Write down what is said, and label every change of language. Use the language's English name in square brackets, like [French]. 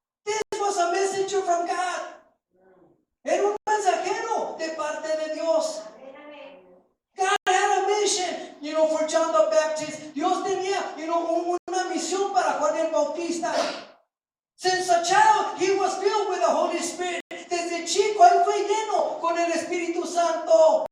[English] This was a messenger from God. [Spanish] Era un mensajero de parte de Dios. [English] God had a mission, for John the Baptist. [Spanish] Dios tenía, una misión para Juan el Bautista. [English] Since a child, he was filled with the Holy Spirit. [Spanish] Desde chico, él fue lleno con el Espíritu Santo.